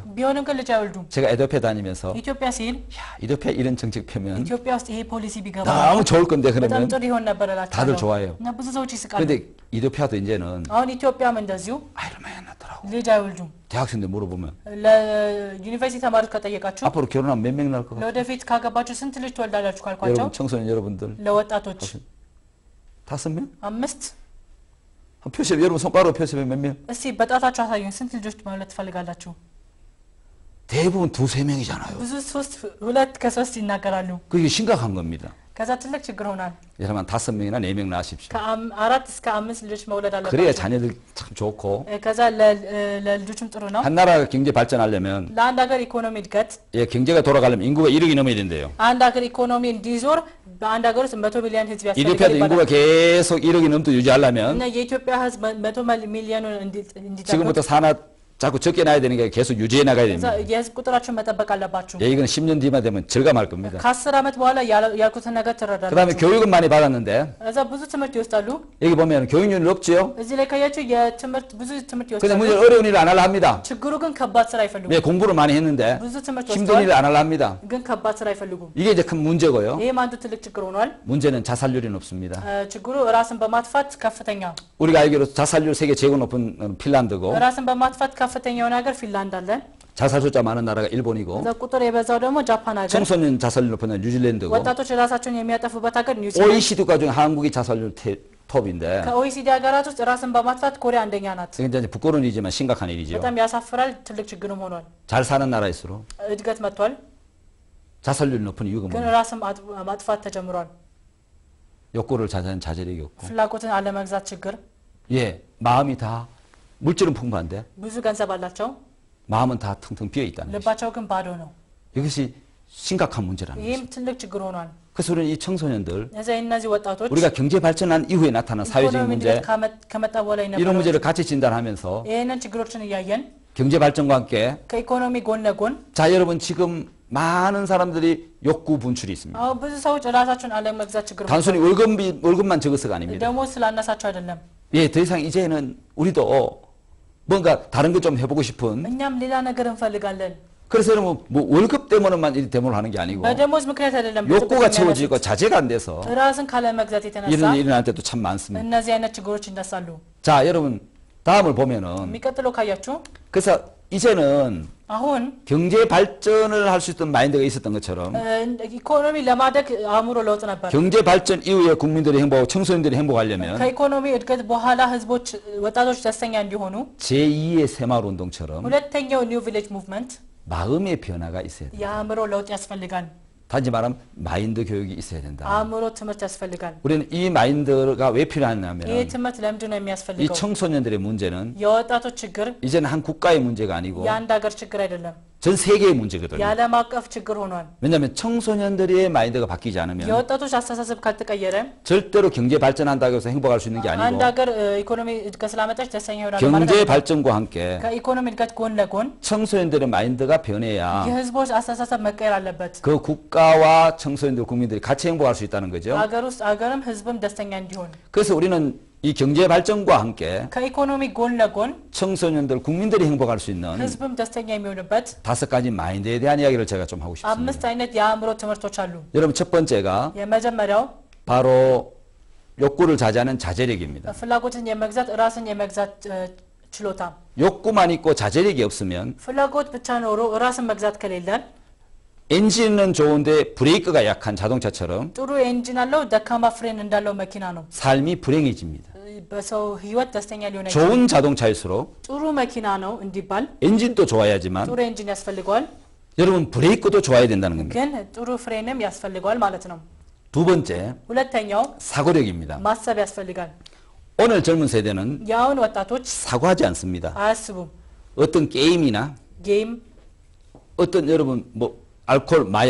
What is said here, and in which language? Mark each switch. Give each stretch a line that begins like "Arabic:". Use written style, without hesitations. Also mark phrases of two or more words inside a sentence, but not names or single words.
Amharic: ቢሆንም ግን ልጅ አይወልዱም።
Korean: 제가 에도피아 다니면서
Amharic: ኢትዮጵያ ሲል
Korean: 야, 에도피아 이런 정책 펴면
Amharic: ኢትዮጵያ ውስጥ ይሄ ፖሊሲ ቢገባ
Korean: 너무 좋을 건데
Amharic: በጣም
Korean: 그러면
Amharic: ጥሩ ይሆን ነበር
Korean: 다들
Amharic: እላቸዋለሁ።
Korean: 좋아해요.
Amharic: እና ብዙ ሰዎች ይስቃሉ።
Korean: 근데 이도피아도 이제는
Amharic: አሁን ኢትዮጵያም እንደዚሁ
Korean: 아이를 많이 안 낳더라고.
Amharic: ልጅ አይወልዱም።
Korean: 대학생들 물어보면
Amharic: ለዩኒቨርሲቲ ተማሪዎች ከጠየቃችሁ
Korean: 앞으로 결혼하면 몇 명 낳을 것 같아요?
Amharic: ለወደፊት ካገባችሁ ስንት ልጅ ትወልዳላችሁ ካልኳቸው
Korean: 여러분 청소년 여러분들
Amharic: ለወጣቶች
Korean: 5명? 5 한 표시해 여러분 손가락으로 표시해 몇 명?
Amharic: እስቲ በጣታችሁ አሳዩኝ። ስንት ልጆች መውለድ ትፈልጋላችሁ?
Korean: 대부분 2-3명이잖아요.
Amharic: ብዙ 2 ከ3 ይናገራሉ።
Korean: 그게 심각한 겁니다.
Amharic: ከዛ ትልቅ ችግር ሆናል።
Korean: 여러분 5명이나 4명 낳으십시오.
Amharic: ከ4 እስከ 5 ልጆች መውለድ
Korean: 그래야
Amharic: አለባቸው።
Korean: 자녀들 참 좋고
Amharic: ከዛ ለልጆችም ጥሩ ነው።
Korean: 한 나라가 경제 발전하려면
Amharic: ለአንድ ሀገር ኢኮኖሚ እድገት
Korean: 예, 경제가 돌아가려면 인구가 1억이 넘어야 된대요.
Amharic: አንድ ሀገር ኢኮኖሚ እንዲዞር በአንድ ሀገር ውስጥ 100 ሚሊዮን ህዝብ ያስፈልጋል
Korean: 이도피아도 인구가
Amharic: ይባላል።
Korean: 계속 1억이 넘도
Amharic: እና
Korean: 유지하려면
Amharic: የኢትዮጵያ ህዝብ 100 ሚሊዮኑን እንዲጠብቅ
Korean: 지금부터 산하 자꾸 적게 나야 되니까 계속 유지해 나가야
Amharic: ከዛ
Korean: 됩니다.
Amharic: የህዝብ ቁጥራችሁን መጠበቅ አለባችሁ።
Korean: 예, 이건 10년 뒤만 되면 절감할 겁니다.
Amharic: ከ10 ዓመት በኋላ ያልኩትን ነገር
Korean: 그 다음에
Amharic: ትረዳላችሁ።
Korean: 교육은 많이 받았는데
Amharic: እዛ ብዙ ትምህርት ይወስዳሉ።
Korean: 여기 보면 교육률이 높지요.
Amharic: እዚህ ላይ ካያችሁ የትምህርት ብዙ ትምህርት
Korean: 근데 문제
Amharic: ይወስዳሉ።
Korean: 어려운 일을 안 하려 합니다.
Amharic: ችግሩ ግን ከባድ ስራ አይፈልጉም።
Korean: 왜 공부를 많이 했는데
Amharic: ብዙ ትምህርት
Korean: 힘든
Amharic: ወስደዋል፣
Korean: 일을 안 하려 합니다.
Amharic: ግን ከባድ ስራ አይፈልጉም።
Korean: 이게 이제 큰 문제고요.
Amharic: ይሄም አንዱ ትልቅ ችግር ሆኗል።
Korean: 문제는 자살률이 높습니다.
Amharic: ችግሩ ራስን በማጥፋት ከፍተኛ፣
Korean: 우리가 알기로 자살률 세계 제일 높은 핀란드고
Amharic: ራስን በማጥፋት ከፍተኛ የሆነ ሀገር ፊንላንድ አለ።
Korean: 자살 숫자 많은 나라가 일본이고
Amharic: እዛ ቁጥር የበዛው ደግሞ ጃፓን ሀገር፣
Korean: 청소년 자살률 높은 나라 뉴질랜드고
Amharic: ወጣቶች ራሳቸውን የሚያጠፉበት ሀገር ኒውዚላንድ።
Korean: OECD 국가 중에 한국이 자살률 톱인데
Amharic: ከኦኢሲዲ ሀገራት ውስጥ ራስን በማጥፋት ኮሪያ አንደኛ ናት።
Korean: 이게 이제 부끄러운 일이지만 심각한 일이죠.
Amharic: በጣም ያሳፍራል። ትልቅ ችግርም ሆኗል።
Korean: 잘 사는 나라일수록
Amharic: እድገት መጥቷል፣
Korean: 자살률 높은 이유가
Amharic: ግን
Korean: 뭐냐?
Amharic: ራስን ማጥፋት ተጀምሯል።
Korean: 욕구를 자제하는 자제력이 없고
Amharic: ፍላጎትን አለመግዛት ችግር።
Korean: 예, 마음이 다 물질은 풍부한데
Amharic: ብዙ ገንዘብ አላቸው፣
Korean: 마음은 다 텅텅 비어 있다는 것이
Amharic: ልባቸው ግን ባዶ ነው።
Korean: 이것이 심각한 문제라는
Amharic: ይህም
Korean: 것입니다.
Amharic: ትልቅ ችግር ሆኗል።
Korean: 그래서 우리는 이 청소년들
Amharic: እነዚህ ወጣቶች
Korean: 우리가 경제 발전한 이후에 나타난 사회적인
Amharic: ኢኮኖሚ
Korean: 문제
Amharic: እድገት ከመጣ በኋላ
Korean: 이런
Amharic: የነበረው
Korean: 문제를 같이 진단하면서
Amharic: ይህንን ችግሮችን እያየን
Korean: 경제 발전과 함께
Amharic: ከኢኮኖሚ ጎን ለጎን
Korean: 자 여러분 지금 많은 사람들이 욕구 분출이 있습니다.
Amharic: አሁን ብዙ ሰዎች ራሳቸውን አለመግዛት ችግር
Korean: 단순히 월급만 적어서가 아닙니다.
Amharic: ደግሞ ስላነሳቸው አይደለም።
Korean: 예, 더 이상 이제는 우리도 뭔가 다른 것 좀 해보고 싶은
Amharic: እኛም ሌላ ነገር እንፈልጋለን።
Korean: 그래서 여러분 뭐 월급 때문에만 이 대모를 하는 게 아니고
Amharic: በደሞዝ ምክንያት አይደለም።
Korean: 욕구가 채워지고 자제가 안 돼서
Amharic: ራስን ካለመግዛት የተነሳ
Korean: 이런 일이 일어날 때도 참 많습니다.
Amharic: እነዚህ አይነት ችግሮች ይነሳሉ።
Korean: 자 여러분 다음을 보면은
Amharic: የሚቀጥለው ካያችሁ
Korean: 그래서 이제는
Amharic: አሁን
Korean: 경제 발전을 할 수 있던 마인드가 있었던 것처럼
Amharic: ኢኮኖሚ ለማደግ አእምሮ ለውጥ ነበር።
Korean: 경제 발전 이후에 국민들이 행복하고 청소년들이 행복하려면
Amharic: ከኢኮኖሚ እድገት በኋላ ህዝቦች ወጣቶች ደስተኛ እንዲሆኑ
Korean: 제2의 새마을 운동처럼
Amharic: ሁለተኛው ኒው ቪሌጅ ሙቭመንት
Korean: 마음의 변화가 있어야 돼요.
Amharic: የአእምሮ ለውጥ ያስፈልጋል።
Korean: 단지 말하면 마인드 교육이 있어야 된다.
Amharic: አእምሮ ትምህርት ያስፈልጋል።
Korean: 우리는 이 마인드가 왜
Amharic: ይህ
Korean: 필요하냐면
Amharic: ትምህርት ለምንድን ነው
Korean: 이
Amharic: የሚያስፈልገው?
Korean: 청소년들의 문제는
Amharic: የወጣቶች ችግር
Korean: 이제는 한 국가의 문제가 아니고
Amharic: የአንድ ሀገር ችግር አይደለም፣
Korean: 전 세계의 문제거든요.
Amharic: የዓለም አቀፍ ችግር ሆኗል።
Korean: 왜냐하면 청소년들의 마인드가 바뀌지 않으면
Amharic: የወጣቶች አስተሳሰብ ካልተቀየረ
Korean: 절대로 경제 발전한다고 해서 행복할 수 있는 게
Amharic: አንድ
Korean: 아니고
Amharic: ሀገር ኢኮኖሚ እድገት ስላመጣች ደስተኛ ይሆናል ማለት
Korean: 경제
Amharic: አይደለም።
Korean: 발전과 함께
Amharic: ከኢኮኖሚ እድገት ጎን ለጎን
Korean: 청소년들의 마인드가 변해야
Amharic: የህዝቦች አስተሳሰብ መቀየር አለበት።
Korean: 그 국가와 청소년들 국민들이 같이 행복할 수 있다는 거죠.
Amharic: ሀገር ውስጥ ሀገርም ህዝብም ደስተኛ እንዲሆን
Korean: 그래서 우리는 이 경제 발전과 함께
Amharic: ከኢኮኖሚ ጎን ለጎን
Korean: 청소년들 국민들이 행복할 수 있는
Amharic: ህዝብም ደስተኛ የሚሆንበት
Korean: 5가지 마인드에 대한 이야기를 제가 좀 하고 싶습니다.
Amharic: አምስት አይነት የአእምሮ ትምህርቶች አሉ።
Korean: 여러분 첫 번째가
Amharic: የመጀመሪያው
Korean: 바로 욕구를 자제하는 자제력입니다.
Amharic: ፍላጎትን የመግዛት ራስን የመግዛት ችሎታ።
Korean: 욕구만 있고 자제력이 없으면
Amharic: ፍላጎት ብቻ ኖሮ ራስን መግዛት ከሌለን
Korean: 엔진은 좋은데 브레이크가 약한 자동차처럼
Amharic: ጥሩ ኤንጂን አለው ደካማ ፍሬን እንዳለው መኪና ነው።
Korean: 삶이 불행해집니다.
Amharic: በሰው ህይወት ደስተኛ ሊሆን አይችልም።
Korean: 좋은 자동차일수록
Amharic: ጥሩ መኪና ነው እንዲባል
Korean: 엔진도 좋아야지만
Amharic: ጥሩ ኤንጂን ያስፈልገዋል፣
Korean: 여러분 브레이크도 좋아야 된다는 겁니다.
Amharic: ግን ጥሩ ፍሬንም ያስፈልገዋል ማለት ነው።
Korean: 두 번째
Amharic: ሁለተኛው
Korean: 사고력입니다.
Amharic: ማሰብ ያስፈልጋል።
Korean: 오늘 젊은 세대는
Amharic: የአሁን ወጣቶች
Korean: 사고하지 않습니다.
Amharic: አያስቡም።
Korean: 어떤 게임이나
Amharic: ጌም
Korean: 어떤 여러분 뭐 알코올, 마약